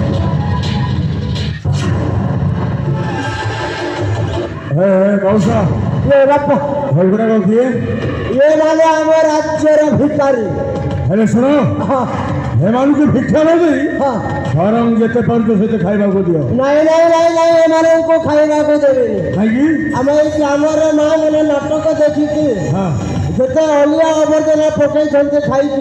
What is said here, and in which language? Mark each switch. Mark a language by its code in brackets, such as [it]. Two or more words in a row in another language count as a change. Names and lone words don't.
[or] ମଉସା ଏଗୁଡ଼ାକ କିଏ? ଏ ମାନେ ଆମ ରାଜ୍ୟର ଭିକାରୀ। ହେଲେ ଶୁଣ ଏମାନଙ୍କୁ ଭିକ୍ଷା ନ ଦେଇ हाँ ବରଂ ଯେତେ ପାରୁଛ ସେତେ ଖାଇବାକୁ ଦିଅ। [hi] नहीं नहीं नहीं नहीं [or] ଏମାନଙ୍କୁ ଖାଇବାକୁ ଦେବେନି। କାହିଁକି? ଆମ ଏଇ ଗ୍ରାମର ମା ମାନେ ନାଟକ ଦେଖିକି ହଁ ଯେତେ ଅଳିଆ ଆବର୍ଜନା ପକେଇଛନ୍ତି ଖାଇକି